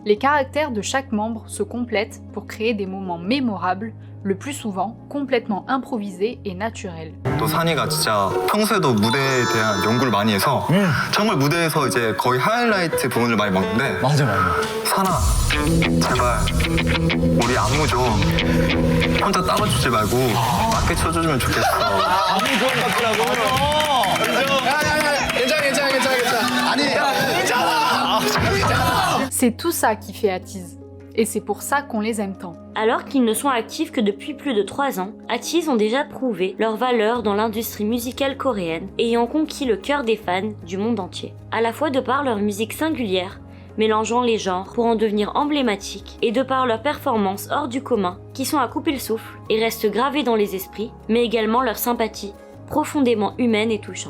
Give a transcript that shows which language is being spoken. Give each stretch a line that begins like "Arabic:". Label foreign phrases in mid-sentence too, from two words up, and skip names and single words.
French: Les caractères de chaque membre se complètent pour créer des moments mémorables, le plus souvent complètement improvisés et naturels.
Korean: 또 산이가 진짜 평소에도 무대에 대한 연구를 많이 해서 정말 무대에서 이제 거의 하이라이트 부분을 많이 먹는데 맞아. 산아 제발 우리 안무 좀 혼자 따라주지 말고 맞게 쳐주면 좋겠어. 아무 좋은 같더라고. 야야야, 괜찮아. 아니, 괜찮아.
French: C'est tout ça qui fait Atiz. Et c'est pour ça qu'on les aime tant. Alors qu'ils ne sont actifs que depuis plus de 3 ans, Atiz ont déjà prouvé leur valeur dans l'industrie musicale coréenne, ayant conquis le cœur des fans du monde entier. À la fois de par leur musique singulière, mélangeant les genres pour en devenir emblématiques, et de par leurs performances hors du commun, qui sont à couper le souffle et restent gravées dans les esprits, mais également leur sympathie, profondément humaine et touchante.